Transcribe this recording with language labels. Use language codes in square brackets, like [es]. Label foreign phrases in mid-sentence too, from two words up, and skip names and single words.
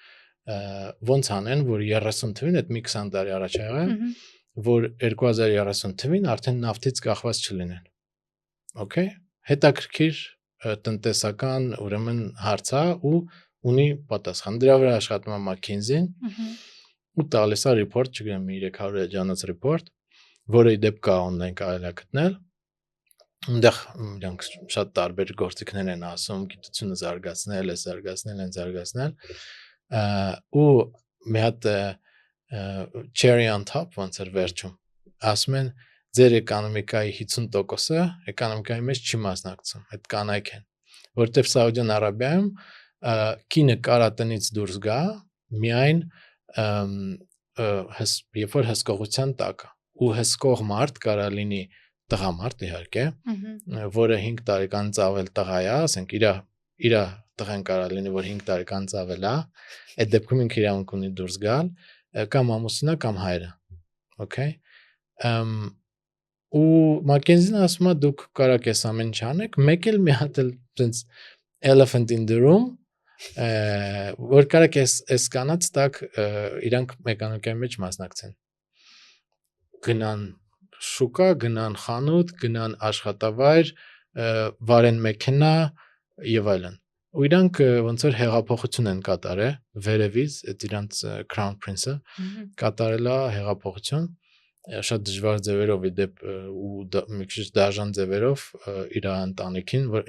[hy] ոնց անեն, որ 30 թվին, այդ մի 20 տարի առաջ ա եղել, որ 2030 թվին արդեն նավթից կախված չլինեն։ Okay, հետաքրքիր տնտեսական ուրեմն հարց է ու ունի պատասխան։ Դրա վրա աշխատում է McKinsey-ն ու տալիս է report, չգիտեմ 300 էջանոց report, որը իդեպ կա on-line կարելի է գտնել։ Այնտեղ իրանք շատ տարբեր գործիքներ են ասում, գիտությունը զարգացնել, զարգացնել ու մի հատ [en] cherry on top [hy] ոնց էր վերջում։ Ասում են ձեր էկոնոմիկայի 50%-ը էկոնոմիկայի մեջ չի մասնակցում, այդ կանայք են, որտեղ Սաուդյան Արաբիայում կինը կարա տնից դուրս գա միայն երբ որ հսկողության տակ է, ու հսկող մարդ կարա լինի տղամարդ իհարկե, որը 5 տարեկանից ավել տղա է, ասենք իր տղեն կարա լինի, որ 5 տարեկանից ավել է, այդ դեպքում ինքը իրավունք ունի դուրս գալ, կամ ամուսինը կամ հայրը, okay։ Ու McKinsey-ն ասում է դուք կարաք այս ամեն ինչ անեք, մեկ էլ մի հատ էլ [en] sense elephant in the room, [hy] որ կարաք այս կանաց տակ իրանք էկոնոմիկայի մեջ մասնակցեն։ Գնան շուկա, գնան խանութ, գնան աշխատավայր, վարեն մեքենա եւ այլն։ Ու իրանք ոնց որ հեղափոխություն են կատարել վերևից, այդ իրանց [en] Crown Prince- [hy] ը կատարել է հեղափոխություն շատ դժվար ձևերով իդեպ ու մի քիչ դաժան ձևերով իր ընտանիքին, որ